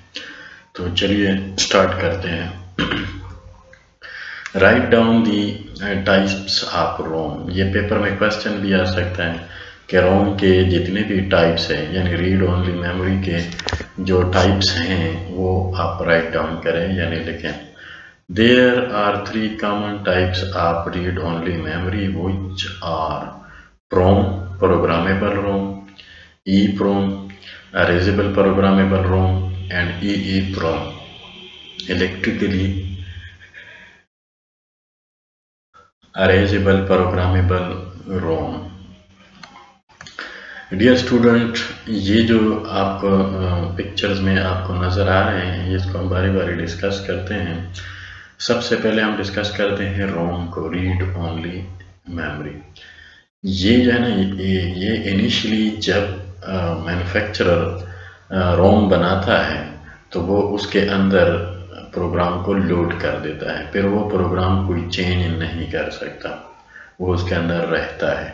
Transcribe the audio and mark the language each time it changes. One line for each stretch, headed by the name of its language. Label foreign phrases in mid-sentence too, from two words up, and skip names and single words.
Urdu: تو چلیے سٹارٹ کرتے ہیں۔
English: write down the types of ROM.
Urdu: یہ پیپر میں کوشچن بھی آ سکتا ہے کہ روم کے جتنے بھی ٹائپس ہیں، یعنی
English: read only memory
Urdu: کے جو ٹائپس ہیں وہ آپ
English: write down
Urdu: کریں یعنی لکھیں۔
English: There are 3 common types of read only memory which are PROM programmable ROM, EEPROM erasable programmable ROM and EEPROM electrically erasable programmable ROM۔ dear student,
Urdu: یہ جو آپ کو پکچرز میں آپ کو نظر آ رہے ہیں، اس کو ہم باری باری ڈسکس کرتے ہیں۔ سب سے پہلے ہم ڈسکس کرتے ہیں روم کو،
English: read only memory.
Urdu: یہ جو ہے نا، یہ انیشلی جب مینوفیکچرر روم بناتا ہے تو وہ اس کے اندر پروگرام کو لوڈ کر دیتا ہے، پھر وہ پروگرام کوئی چینج نہیں کر سکتا، وہ اس کے اندر رہتا ہے۔